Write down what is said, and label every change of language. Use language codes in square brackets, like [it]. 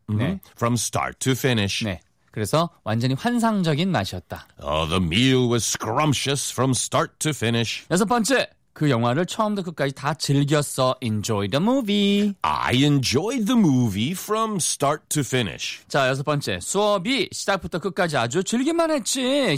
[ko] 마, 네. [en] from start to finish. [ko] 네. 그래서 완전히 환상적인 맛이었다. [en] Oh, the meal was scrumptious from start to finish. [ko] 여섯 번째. 그 영화를 처음부터 끝까지 다 즐겼어. [en] Enjoy the movie. I enjoyed the movie from start to finish. [ko] 자, 여섯 번째. 수업이 시작부터 끝까지 아주 즐길만 했지.